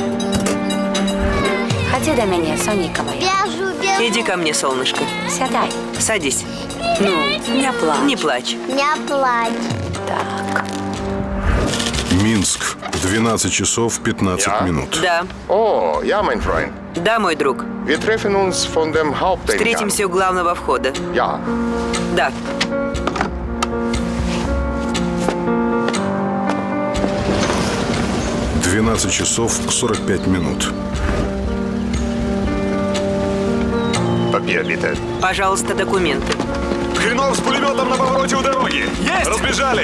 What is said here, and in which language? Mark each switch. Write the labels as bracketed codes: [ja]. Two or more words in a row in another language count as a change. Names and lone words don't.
[be] Ходи до меня, Соника моя. [ru] Иди ко мне, солнышко. [be] Сядай. [ru] Садись. Ну, не плачь. Не плачь. Не плачь. Так. Минск. 12 часов 15 минут. Да. О, [de] ja, mein Freund. [ru] Да, мой друг. [de] Wir treffen uns von dem Haupteingang. [ru] Встретимся у главного входа. [de] Ja. [ru] Да. — 12 часов 45 минут. [de] Papier, bitte. [ru] Пожалуйста, документы. Хренов с пулеметом на повороте у дороги! Есть! Разбежались!